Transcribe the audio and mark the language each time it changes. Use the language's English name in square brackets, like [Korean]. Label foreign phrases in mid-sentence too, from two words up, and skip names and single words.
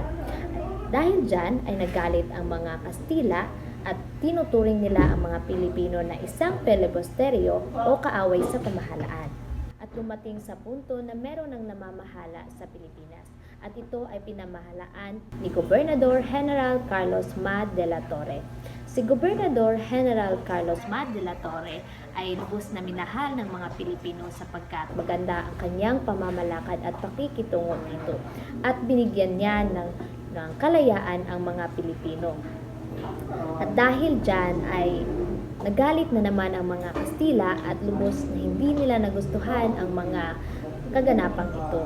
[Filipino] Dahil dyan ay nagalit ang mga Kastila at tinuturing nila ang mga Pilipino na isang filibusteryo o kaaway sa pamahalaan. At dumating sa punto na meron ng namamahala sa Pilipinas. At ito ay pinamahalaan ni Gobernador General Carlos Ma de la Torre. Si Gobernador General Carlos Ma de la Torre ay lubos na minahal ng mga Pilipino sapagkat maganda ang kanyang pamamalakad at pakikitungo dito. At binigyan niya ng kalayaan ang mga Pilipino. At dahil dyan ay nagalit na naman ang mga Kastila at lubos na hindi nila nagustuhan ang mga kaganapang ito.